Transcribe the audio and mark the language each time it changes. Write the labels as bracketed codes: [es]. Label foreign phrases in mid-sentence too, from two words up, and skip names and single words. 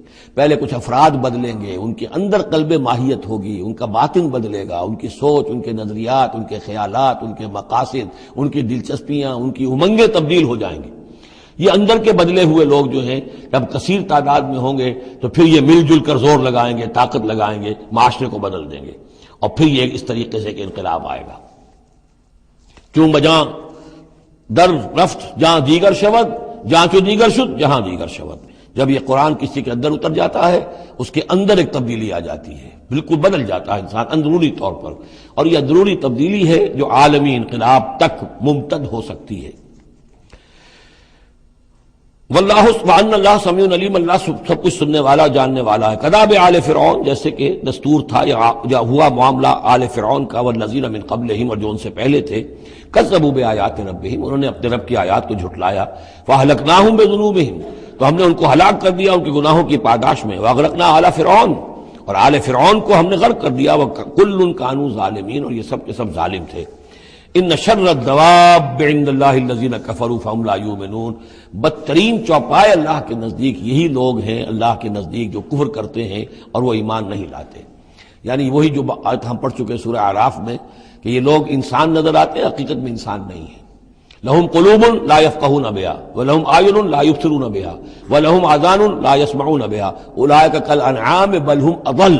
[ur] پہلے کچھ افراد بدلیں گے، ان کے اندر قلب ماہیت ہوگی، ان کا باطن بدلے گا، ان کی سوچ، ان کے نظریات، ان کے خیالات، ان کے مقاصد، ان کی دلچسپیاں، ان کی امنگیں تبدیل ہو جائیں گی. یہ اندر کے بدلے ہوئے لوگ جو ہیں جب کثیر تعداد میں ہوں گے تو پھر یہ مل جل کر زور لگائیں گے، طاقت لگائیں گے، معاشرے کو بدل دیں گے. اور پھر یہ اس طریقے سے کہ انقلاب آئے گا. [fa] چون بجاں در رفت جہاں دیگر شود، جہاں چو دیگر شد جہاں دیگر شود. [ur] جب یہ قرآن کسی کے اندر اتر جاتا ہے اس کے اندر ایک تبدیلی آ جاتی ہے، بالکل بدل جاتا ہے انسان اندرونی طور پر. اور یہ اندرونی تبدیلی ہے جو عالمی انقلاب تک ممتد ہو سکتی ہے. [ar] واللہ سبحان اللہ سمیع علیم، [ur] اللہ سب کچھ سننے والا جاننے والا ہے. [ar] کذاب آل فرعون، [ur] جیسے کہ دستور تھا یا ہوا معاملہ آل فرعون کا، [ar] والذین من قبلہم، [ur] اور جو ان سے پہلے تھے. [ar] کذبوا بآیات ربہم، [ur] انہوں نے اپنے رب کی آیات کو جھٹلایا. [ar] فاہلکناہم بذنوبہم، [ur] تو ہم نے ان کو ہلاک کر دیا ان کے گناہوں کی پاداش میں. [ar] واغرقنا آل فرعون، [ur] اور آل فرعون کو ہم نے غرق کر دیا. [ar] وکل کانوا ظالمین، [ur] اور یہ سب کے سب ظالم تھے. [ar] ان شر الدواب عند اللہ الذین کفروا فهم لا یؤمنون، [ur] بدترین چوپائے اللہ کے نزدیک یہی لوگ ہیں، اللہ کے نزدیک جو کفر کرتے ہیں اور وہ ایمان نہیں لاتے. یعنی وہی جو آیت ہم پڑھ چکے سورہ اعراف میں کہ یہ لوگ انسان نظر آتے ہیں، حقیقت میں انسان نہیں ہیں. [ar] لہم قلوب لا یفقہون بہا ولہم اعین لا یبصرون بہا ولہم آذان لا یسمعون بہا اولئک کالانعام بل ہم اضل.